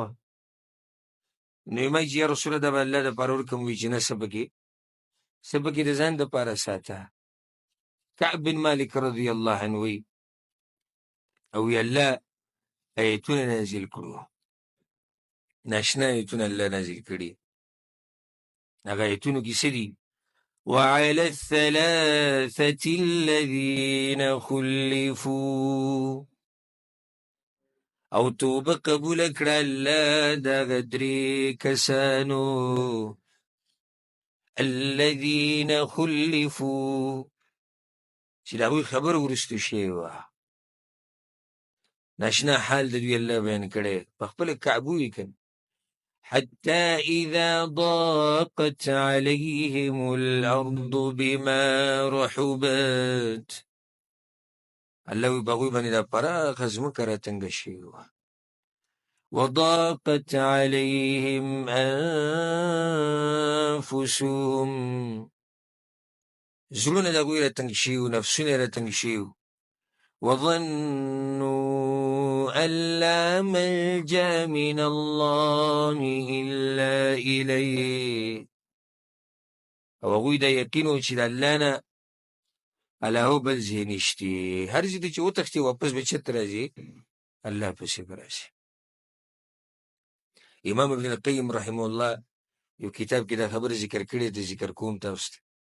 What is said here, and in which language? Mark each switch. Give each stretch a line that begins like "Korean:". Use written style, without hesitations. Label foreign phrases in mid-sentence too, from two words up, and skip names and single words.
Pashto: نو یې ما چې
Arabic: یا رسوله
Pashto: دا به الله دپاره ورکړم، وایي چې نه څه پکې د ځان دپاره ساته. کعب بن مالک
Arabic: رضی الله عنه
Pashto: وایي او وی الله ایتونه نازل کړو، ناشنا ایتونه الله نازل کړي. هغه ایتونو کې څه دي؟
Arabic: وعلى الثلاثة الذين خلفوا،
Pashto: او توبه قبول کړه الله دغه درې کسانو،
Arabic: الذين خلفوا
Pashto: چې د هغوی خبر وروستو شوې وه، ناشنا حال د دوی الله بیان کړی، په خپله کعب ووایي که
Arabic: حتى إذا ضاقت عليهم الأرض بما رحبت،
Pashto: الله وی بغوی باندې دا پراخه ځمکه راتنګه شوې وه.
Arabic: وضاقت عليهم أنفسهم،
Pashto: زړونه د هغوی راتنګ شوي وو، نفسونه یې راتنګ شوي وو.
Arabic: وظنوا أن لا ملجأ من الله إلا إليه،
Pashto: او هغوی دا یقین و چې د الله نه علاوه بل ځای نشته، هر ځای ته چې وتښتي واپس به چېرته راځي؟ الله پسې به راشي. امام ابن القیم
Arabic: رحمه الله
Pashto: یو کتاب کې دا خبره ذکر کړې ده، ذکر کوم تاسو ته.